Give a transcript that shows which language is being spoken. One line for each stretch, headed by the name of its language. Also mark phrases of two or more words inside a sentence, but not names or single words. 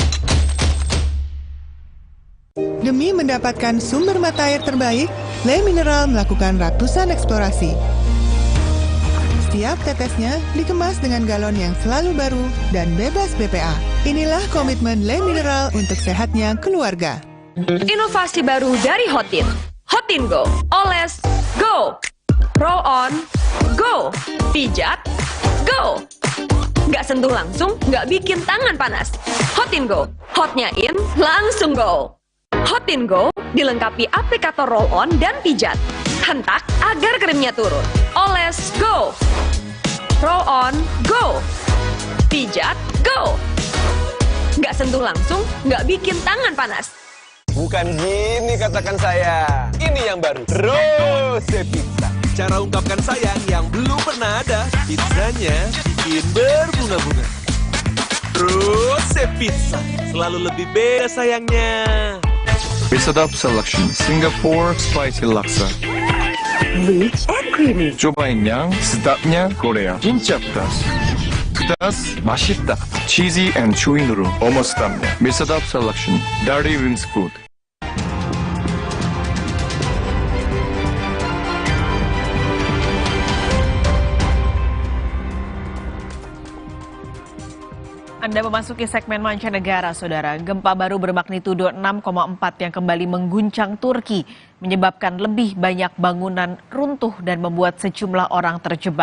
Indonesian: Demi mendapatkan sumber mata air terbaik, Le Mineral melakukan ratusan eksplorasi. Setiap tetesnya dikemas dengan galon yang selalu baru dan bebas BPA. Inilah komitmen Le Mineral untuk sehatnya keluarga. Inovasi baru dari Hotin. Hotin Go. Oles, go. Roll on, go. Pijat, go. Nggak sentuh langsung, nggak bikin tangan panas. Hotin Go. Hotnya in, langsung go. Hotin Go dilengkapi aplikator roll-on dan pijat. Hentak agar krimnya turun. Oles, go. Roll-on, go. Pijat, go. Nggak sentuh langsung, nggak bikin tangan panas. Bukan gini katakan saya. Ini yang baru, Rose Pizza. Cara ungkapkan sayang yang belum pernah ada. Pizzanya bikin berbunga-bunga. Rose Pizza, selalu lebih beda sayangnya. Sedap Selection Singapore Spicy Laksa.
English: Rich and creamy.
Indonesian: cobain yang sedapnya Korea. 진짜 pedas. Pedas, 맛있다.
English: Cheesy and chewy noodle.
Indonesian: Almost sedapnya. Sedap Selection Dirty Wings Food. Anda memasuki segmen mancanegara, saudara. Gempa baru bermagnitudo 6,4 yang kembali mengguncang Turki, menyebabkan lebih banyak bangunan runtuh dan membuat sejumlah orang terjebak.